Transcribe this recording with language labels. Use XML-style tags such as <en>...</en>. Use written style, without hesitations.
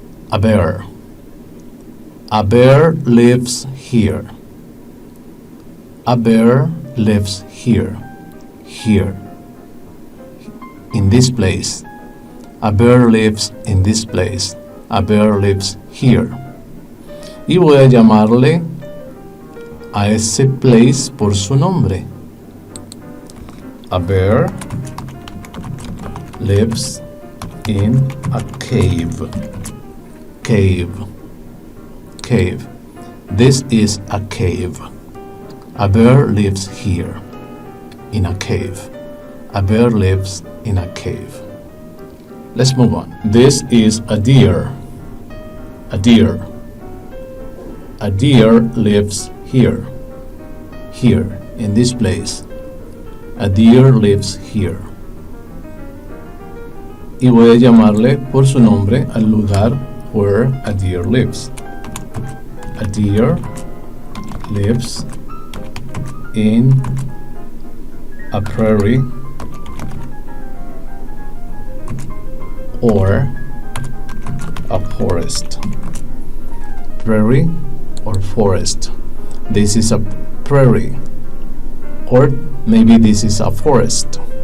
<en>A bear. A bear lives here. A bear lives here. Here. In this place. A bear lives in this place. A bear lives here.</en> <es>Y voy a llamarle a ese place por su nombre.</es> <en>A bear lives in a cave. Cave. Cave. This is a cave. A bear lives here. In a cave. A bear lives in a cave. Let's move on. This is a deer. A deer. A deer lives here. Here, in this place. A deer lives here.</en> <es>Y voy a llamarle por su nombre al lugar</es> <en>where a deer lives. A deer lives in a prairie or a forest. Prairie or forest. This is a prairie, or maybe this is a forest.</en>